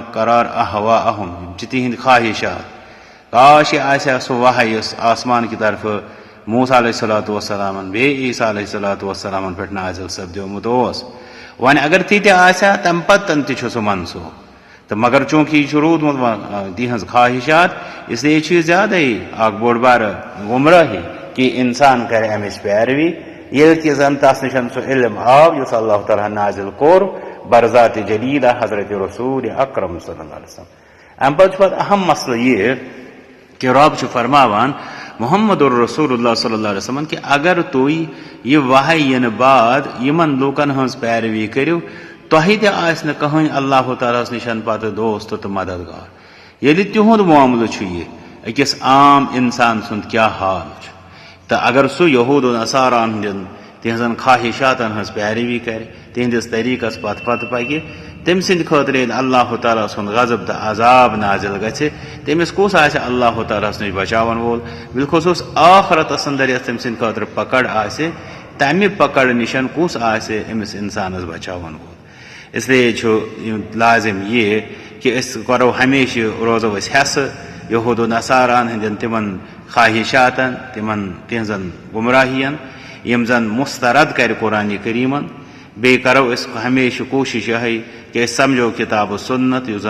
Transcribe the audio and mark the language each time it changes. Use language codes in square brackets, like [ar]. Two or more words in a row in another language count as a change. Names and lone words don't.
[ks] قرار احوا اہم یِم چھِ تِہنٛدۍ خواہشات کاش یہِ آسہِ ہا سُہ وحی یُس آسمان کہِ طرفہٕ موسیٰ [ar] علیہ الصلوۃ والسلامن [ks] بیٚیہِ عیٖسیٰ [ar] علیہ الصلوۃ والسلامن [ks] پٮ۪ٹھ نازِل سپدیومُت اوس وۄنۍ اگر تہِ تہِ آسہِ ہا تمہِ پتہٕ تہِ چھُ سُہ منسوٗخ تہٕ مگر چوٗنٛکہِ یہِ چھُ روٗدمُت تِہنٛز خواہشات [ur] اس لیے [ks] چھُ یہِ زیادَے اکھ بوٚڑ بارٕ گُمرٲہی کہِ انسان کرِ امِچ پیروی ییٚلہِ کہِ زن تس نِشن سُہ علم آو یُس اللہ تعالیٰ نازِل کوٚر برذاتِ جلیلہ حضرت رسوٗلِ اکرم [ar] صلی اللہ علیہ وسلم [ks] امہِ پتہٕ چھُ پتہٕ اہم مسلہٕ یہِ کہ رب چھُ فرماوان محمد الرسول اللہ [ar] صلی اللہ علیہ وسلم [ks] کہ اگر تُہۍ یہِ وحی یِنہٕ بعد یِمن لوٗکن ہٕنٛز پیروی کٔرِو تۄہہِ تہِ آسہِ نہٕ کٕہٕنۍ اللہ تعالیٰ ہس نِشن پتہٕ دوست تہٕ مددگار ییٚلہِ تِہُنٛد معاملہٕ چھُ یہِ أکِس عام انسان سُنٛد کیٛاہ حال چھُ تہٕ اگر سُہ یہوٗد و نصاراہن ہٕنٛدٮ۪ن تِہنٛزن خواہشاتن ہٕنٛز پیروی کرِ تِہنٛدِس طریٖقس پتہٕ پکہِ تٔمۍ سٕنٛدِ خٲطرٕ ییٚلہِ اللہ تعالیٰ سُنٛد غضب تہٕ عذاب نازِل گژھِ تٔمِس کُس آسہِ اللہ تعالیٰ ہس نِش بچاون وول بالخصوٗص آخرتس انٛدر یۄس تٔمۍ سٕنٛدِ خٲطرٕ پکڑ آسہِ تمہِ پکڑ نِشن کُس آسہِ أمِس انسانس بچاون وول [ur] اس لیے [ks] چھُ لازم یہِ کہ أسۍ کرو ہمیشہِ روزو أسۍ ہٮ۪سہٕ یہوٗد و نصاراہن ہٕنٛدٮ۪ن تِمن خواہشاتن تِہنٛزن گُمراہین یِم زن مسترد کرِ قرآنِ کریٖمن بیٚیہِ کرو أسۍ ہمیشہِ کوٗشش یِہے کہ أسۍ سمجھو کِتاب و سُنت یُس